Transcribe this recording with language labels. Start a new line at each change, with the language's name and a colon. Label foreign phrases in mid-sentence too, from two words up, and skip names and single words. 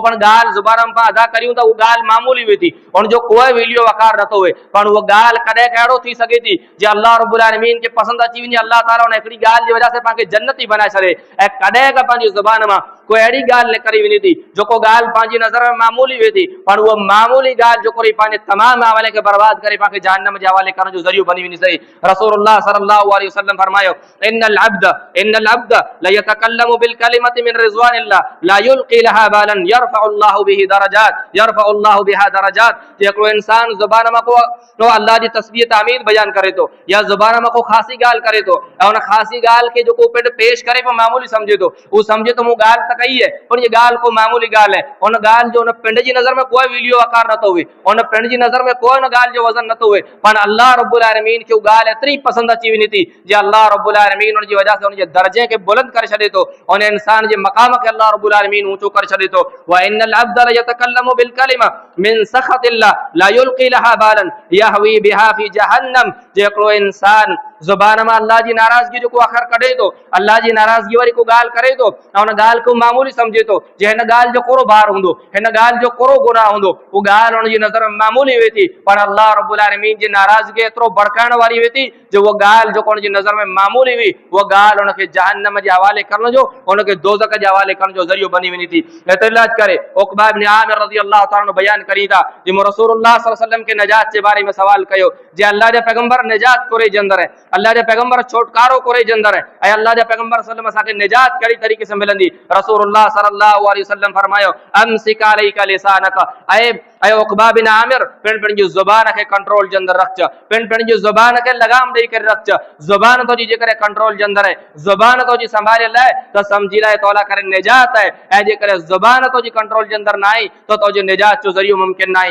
Sindhi: पण ॻाल्हि ज़ुबान में अदा करियूं त उहा ॻाल्हि मामूली वेठी, उनजो कोई वैल्यू वकार नथो हुए, पर उहा ॻाल्हि कॾहिं कहिड़ो थी सघे थी जे अल्लाह रब्बुल आलमीन खे पसंदि अची वञे, अल्लाह ताला उन हिकिड़ी ॻाल्हि जी वजह से पाण खे जन्नती बनाए छॾे, ऐं कॾहिं का पंहिंजी ज़ुबान मां कोई अहिड़ी ॻाल्हि निकिरी वञे थी जेको ॻाल्हि पंहिंजी नज़र में मामूली वेठी, पर उहा मामूली ॻाल्हि जेको पंहिंजे तमामु अमल खे बर्बाद करे पाण खे जहन्नम जे हवाले करण जो ज़रियो बनी वञे सही। रसूलुल्लाह
Arabic: صلى الله عليه وسلم
Sindhi: फरमायो
Arabic: إن العبد لا يتكلم بالكلمة من رضوان الله لا يلقي لها بالا يرفع الله بها درجات,
Sindhi: हिकिड़ो इंसान ज़ुबान मां को अल्लाह जी तस्बीह तामीर बयान करे थो या ज़ुबान मां को ख़ासी ॻाल्हि करे थो, ऐं उन ख़ासी ॻाल्हि खे जेको पेश करे पियो मामूली समझे थो, उहो समझे तो मूं ॻाल्हि त कई है पर ये ॻाल्हि को मामूली ॻाल्हि है, उन ॻाल्हि जो उन पिंड जी नज़र में कोई वैल्यू वकार नथो हुए, उन पिंड जी नज़र में कोई उन ॻाल्हि जो वज़न नथो हुए, पर अल्लाह रब्बुल आलमीन खे उहा ॻाल्हि एतिरी पसंदि अची वञे थी जे अल्लाह रब्बुल आलमीन उनजी वजह से उनजे दर्जे खे बुलंद करे छॾे थो, उन इंसान जे मक़ाम खे अल्लाह रब्बुल आलमीन ऊंचो करे छॾे थो।
Arabic: وإن العبد لا يتكلم بالكلمة من سخط الله لا يلقي لها بالا يهوي بها في جهنم,
Sindhi: जे हिकिड़ो इंसान ज़ुबान में अल्लाह जी नाराज़गी जो को अखर कढे थो, अल्लाह जी नाराज़गी वारी को ॻाल्हि करे थो, ऐं उन ॻाल्हि को मामूली समझे थो जे हिन ॻाल्हि जो कोरो भार हूंदो, हिन ॻाल्हि जो कोरो गुनाह हूंदो, उहा ॻाल्हि उनजी नज़र में मामूली वेठी, पर अल्लाह रब्बुल आलमीन जी नाराज़गी एतिरो भड़काइण वारी वेठी जो उहा ॻाल्हि जेको उनजी नज़र में मामूली हुई, उहा ॻाल्हि उनखे जहन्नम जे हवाले करण जो, उनखे दोज़ख जे हवाले करण जो ज़रियो बनी वञे थी। एतिरे करे उक़बा इब्न आमिर
Arabic: رضي الله تعالى
Sindhi: बयान करी था जे रसूलुल्लाह
Arabic: صلى الله عليه وسلم
Sindhi: के निजात जे बारे में सवाल कयो जे अल्लाह जे पैगंबर निजात कोरे जे अंदर है, अल्लाह जे पैगंबर छुटकारो कोरे जे अंदर है, ऐं अल्लाह जे पैगंबर
Arabic: صلى الله عليه وسلم
Sindhi: असांखे निजात कहिड़ी तरीक़े से मिलंदी। रसूलुल्लाह
Arabic: صلى الله عليه وسلم
Sindhi: फरमायो
Arabic: أمسك عليك لسانك,
Sindhi: ऐं उक़बा बिन आमिर पिण जी ज़ुबान खे कंट्रोल जे अंदर रखज, पिण जी ज़ुबान खे लगाम ॾेई करे रखज, ज़ुबान तुंहिंजी जेकॾहिं कंट्रोल जे अंदर है, ज़ुबान तुंहिंजी संभालियल आहे त समझी लाइ तोला करे निजात आहे, ऐं जेकॾहिं ज़ुबान तुंहिंजी कंट्रोल जे अंदर न आई त तुंहिंजे निजात जो ज़रियो मुमकिन न आहे।